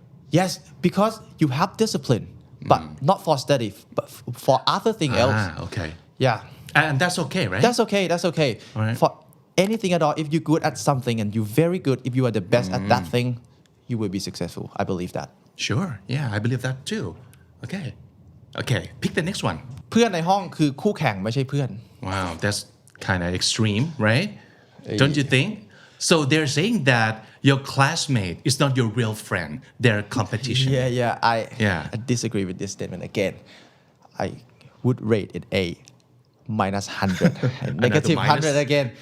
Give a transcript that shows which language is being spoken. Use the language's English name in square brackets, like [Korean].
[English] Yes, because you have discipline, but not for study, but for other thing else. Okay. Yeah. And that's okay, right? That's okay. Right. For anything at all, if you're good at something and you're very good, if you are the best at that thing, you will be successful. I believe that. Sure yeah I believe that too okay pick the next one [Thai] เพื่อนในห้องคือคู่แข่งไม่ใช่เพื่อน [English] Wow that's kind of extreme right don't you think so they're saying that your classmate is not your real friend they're competition I disagree with this statement again I would rate it a minus 100 negative 100 again